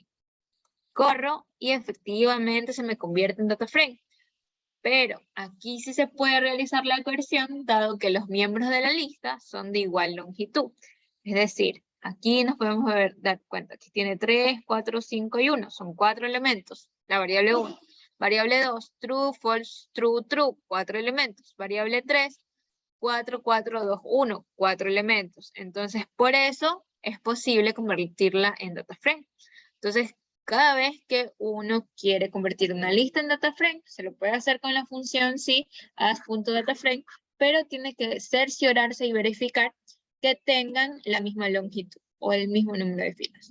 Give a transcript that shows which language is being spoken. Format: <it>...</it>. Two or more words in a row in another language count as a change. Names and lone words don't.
<es>Corro y efectivamente se me convierte en</es> <en>data frame.</en> <es>Pero aquí sí se puede realizar la conversión, dado que los miembros de la lista son de igual longitud. Es decir, aquí nos podemos dar cuenta que tiene 3, 4, 5 y 1. Son 4 elementos. La variable 1.</es> <en>Variable 2, true, false, true, true.</en> <es>4 elementos. Variable 3, 4, 4, 2, 1. 4 elementos. Entonces, por eso es posible convertirla en</es> <en>data frame.</en> <es>Entonces, cada vez que uno quiere convertir una lista en</es> <en>data frame,</en> <es>se lo puede hacer con la función sí, as.dataframe, pero tiene que cerciorarse y verificar que tengan la misma longitud o el mismo número de filas.</es>